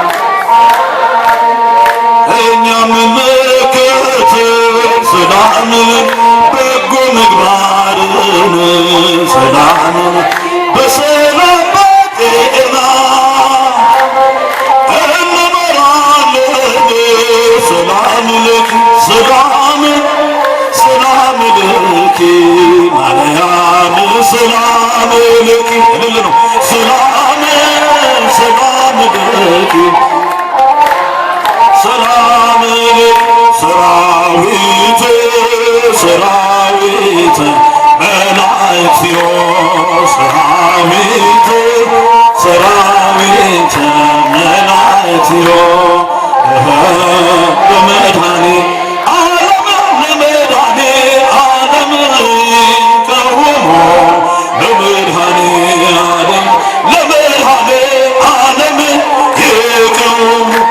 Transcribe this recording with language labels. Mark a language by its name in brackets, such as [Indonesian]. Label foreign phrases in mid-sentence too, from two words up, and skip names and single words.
[Amharic] እኛም እንመልከት ሰላም በጎ ምግባርን ሰላም በሰላም በጤና [Geez] እንመራለን ሰላም ለኪ ሰላም ሰላም ለኪ ማርያም ሰላም ለኪ [Amharic] እልል ነው [Geez] ሰላም ሰላም ለኪ ሰላም ሰራዊት ሰራዊት መላእክትዮ ሰራዊት ሰራዊት መላእክትዮ በመድኃኔ ዓለም ለመድኃኔ ዓለም ቀውሞ ለመድኃኔ ዓለም ለመድኃኔ ዓለም ይቀውሙ